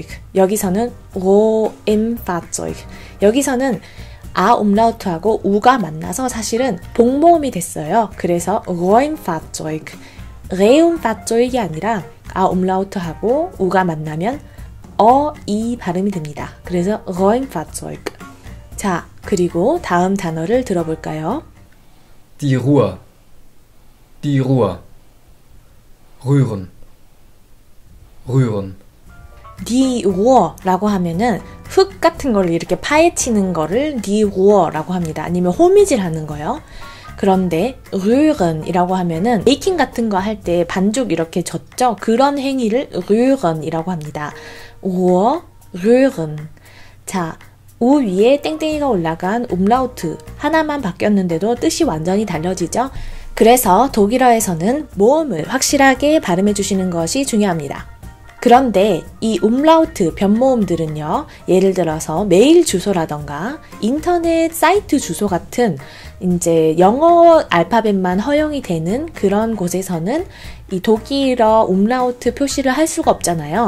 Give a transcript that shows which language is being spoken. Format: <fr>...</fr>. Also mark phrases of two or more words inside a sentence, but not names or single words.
<ko>여기서는 Räumfahrzeug. 여기서는 umlaut하고 u가 만나서 사실은 복모음이 됐어요. 그래서 Räumfahrzeug, Räumfahrzeug이 아니라 umlaut하고 u가 만나면 이 발음이 됩니다. 그래서 Räumfahrzeug. 자, 그리고 다음 단어를 들어볼까요?</ko> <de>Die Ruhr, die Ruhr, rühren, rühren. Die Ruhr</de> <ko>라고 하면은 흙 같은 걸 이렇게 파헤치는 거를</ko> <de>die Ruhr</de> <ko>라고 합니다. 아니면 호미질 하는 거요. 그런데 rühren이라고 하면은 베이킹 같은 거 할 때 반죽 이렇게 젓죠. 그런 행위를 rühren이라고 합니다.</ko> <de>Ruhr, rühren.</de> <ko>자, 우 위에 땡땡이가 올라간 umlaut 하나만 바뀌었는데도 뜻이 완전히 달라지죠. 그래서 독일어에서는 모음을 확실하게 발음해 주시는 것이 중요합니다. 그런데 이 umlaut 변모음들은요, 예를 들어서 메일 주소라던가 인터넷 사이트 주소 같은 이제 영어 알파벳만 허용이 되는 그런 곳에서는 이 독일어 umlaut 표시를 할 수가 없잖아요.</ko>